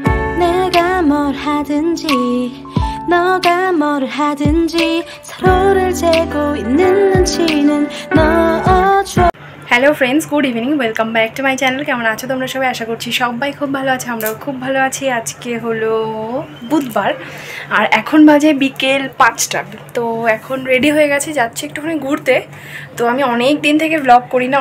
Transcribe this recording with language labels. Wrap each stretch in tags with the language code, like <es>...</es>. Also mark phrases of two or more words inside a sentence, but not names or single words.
<ko>내가 뭘 하든지 너가 뭘 하든지 서로를 재고 있는 눈치는 넣어줘</ko> <en>Hello friends, good evening. Welcome back to my channel.</en> <bn>কেমন আছো তোমরা সবাই? আশা করছি সবাই খুব ভালো আছে, আমরাও খুব ভালো আছি। আজকে হলো বুধবার আর এখন বাজে বিকেল 5টা। তো এখন রেডি হয়ে গেছি, যাচ্ছি একটুখানি ঘুরতে। তো আমি অনেক দিন থেকে ব্লগ করি না।</bn>